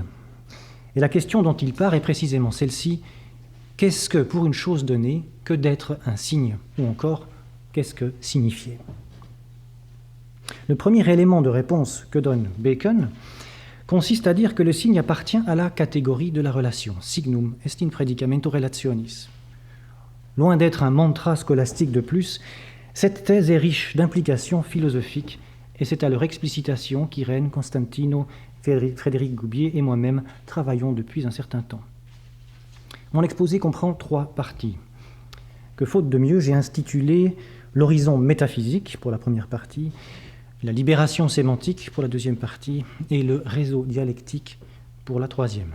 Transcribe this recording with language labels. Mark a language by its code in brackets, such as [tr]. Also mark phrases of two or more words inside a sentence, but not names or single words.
[fr] Et la question dont il part est précisément celle-ci: qu'est-ce que, pour une chose donnée, que d'être un signe? Ou encore, qu'est-ce que signifier? Le premier élément de réponse que donne Bacon consiste à dire que le signe appartient à la catégorie de la relation. [la] Signum est in predicamento relationis. [fr] Loin d'être un mantra scolastique de plus, cette thèse est riche d'implications philosophiques, et c'est à leur explicitation qu'Irène, Constantino, Frédéric Goubier et moi-même travaillons depuis un certain temps. Mon exposé comprend 3 parties, que faute de mieux, j'ai intitulé l'horizon métaphysique pour la première partie, la libération sémantique pour la deuxième partie et le réseau dialectique pour la troisième.